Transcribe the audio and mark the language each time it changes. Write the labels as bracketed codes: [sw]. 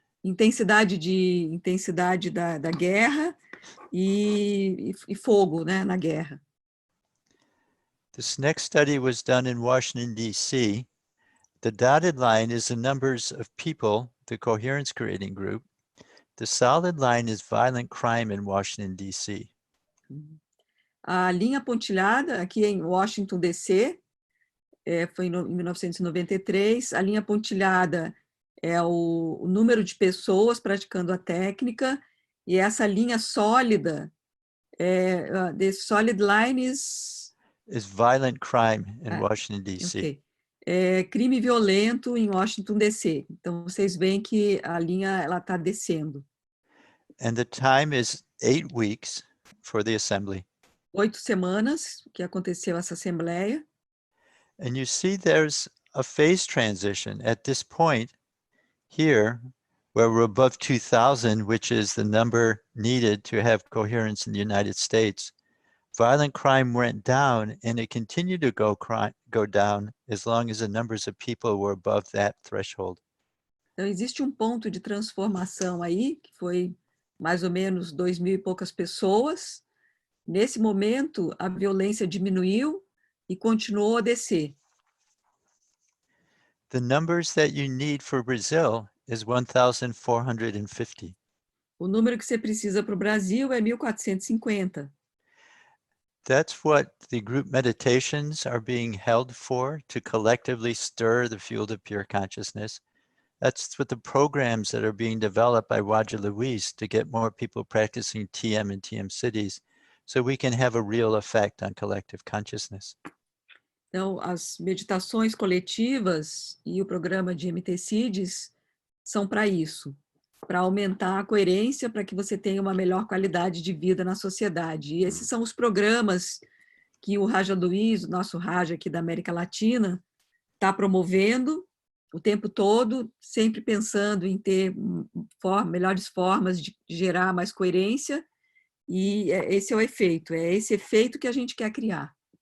[pt] Intensidade da guerra e fogo, né, na guerra. [en] This next study was done in Washington, D.C. The dotted line is the numbers of people, the coherence creating group. The solid line is violent crime in Washington, D.C. [pt] A linha pontilhada, aqui em Washington, D.C., foi em 1993. A linha pontilhada é o número de pessoas praticando a técnica, e essa linha sólida, [en] the solid line is violent crime in Washington, D.C. Okay. [pt] Crime violento em Washington, D.C. Então, vocês veem que a linha está descendo. [en] And the time is 8 weeks for the assembly. [pt] 8 semanas que aconteceu essa assembleia. [en] And you see there's a phase transition at this point here, where we're above 2,000, which is the number needed to have coherence in the United States. Violent crime went down, and it continued to go down as long as the numbers of people were above that threshold. [pt] Então, existe um ponto de transformação aí, que foi mais ou menos 2.000 e poucas pessoas. Nesse momento, a violência diminuiu e continuou a descer. [en] The numbers that you need for Brazil is 1,450. [pt] O número que você precisa para o Brasil é 1.450. [en] That's what the group meditations are being held for, to collectively stir the field of pure consciousness. That's what the programs that are being developed by Roger Luis to get more people practicing TM in TM cities, so we can have a real effect on collective consciousness. [pt] Então, as meditações coletivas e o programa de MT-CIDs são para isso, para aumentar a coerência, para que você tenha uma melhor qualidade de vida na sociedade. E esses são os programas que o Raja Luiz, o nosso Raja aqui da América Latina, está promovendo o tempo todo, sempre pensando em ter melhores formas de gerar mais coerência, e esse é o efeito, é esse efeito que a gente quer criar.